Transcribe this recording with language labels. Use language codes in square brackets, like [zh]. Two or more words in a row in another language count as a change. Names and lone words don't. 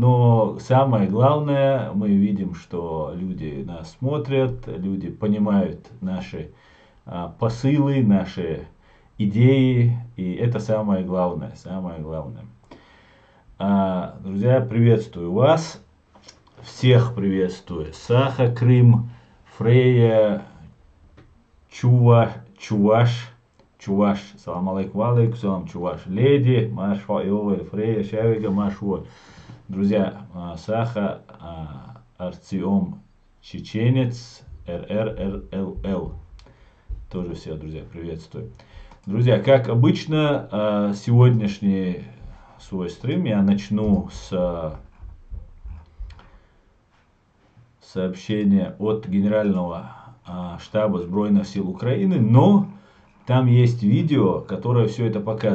[ru] Но самое главное, мы видим, что люди нас смотрят, люди понимают наши посылы, наши идеи, и это самое главное, Друзья, приветствую вас, всех приветствую. Саха, Крым, Фрея, Чуваш, [ar] سلام عليكم, [ru] салам, Чуваш, Леди, Машва, Иовель, Фрея, Шавига, Машва. Друзья, Саха, Артем, Чеченец, РРРЛЛ. Тоже всех, друзья, приветствую. Друзья, как обычно, сегодняшний свой стрим я начну с сообщения от Генерального штаба Збройных сил Украины, но там есть видео, которое все это показывает.